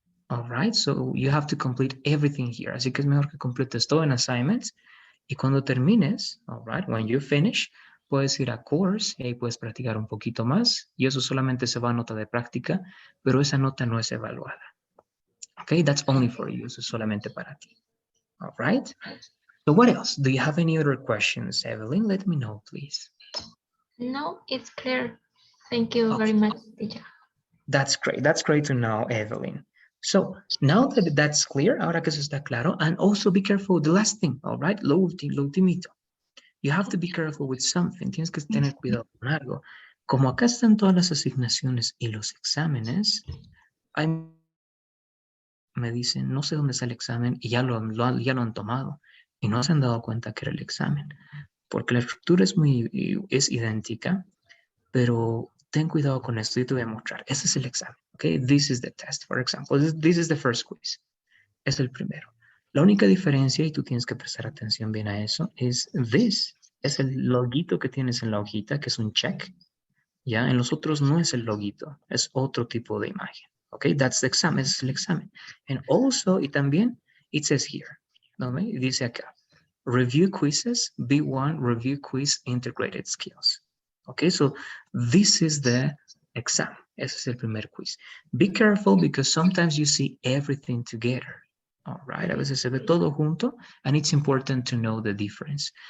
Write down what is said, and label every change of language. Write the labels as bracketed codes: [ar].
[en] All right, so you have to complete everything here, [es] así que es mejor que completes todo en assignments. Y cuando termines, [en] all right, when you finish, [es] puedes ir a course y ahí puedes practicar un poquito más. Y eso solamente se va a nota de práctica, pero esa nota no es evaluada. [en] Okay, that's only for you. [es] Eso es solamente para ti. [en] All right. So what else? Do you have any other questions, Evelyn? Let me know, please. No, it's clear. Thank you very much, teacher. That's great. That's great to know, Evelyn. So now that that's clear, [es] ahora que eso está claro, [en] and also be careful, the last thing, all right? [es] Lo ultimito. [en] You have to be careful with something. [es] Tienes que tener cuidado con algo. Como acá están todas las asignaciones y los exámenes, hay me dicen, no sé dónde está el examen y ya ya lo han tomado y no se han dado cuenta que era el examen, porque la estructura es idéntica, pero ten cuidado con esto, yo te voy a mostrar. Este es el examen, ¿ok? [en] This is the test, for example. This is the first quiz. [es] Es el primero. La única diferencia, y tú tienes que prestar atención bien a eso, es [en] this. [es] Es el loguito que tienes en la hojita, que es un check. Ya, en los otros no es el loguito, es otro tipo de imagen. [en] Okay, that's the exam, [es] ese es el examen. [en] And also, [es] y también, [en] it says here, [es] ¿no? Dice acá, [en] review quizzes, B1 review quiz integrated skills. Okay, so this is the exam. [es] Ese es el primer quiz. [en] Be careful because sometimes you see everything together. All right, [es] a veces se ve todo junto, [en] and it's important to know the difference.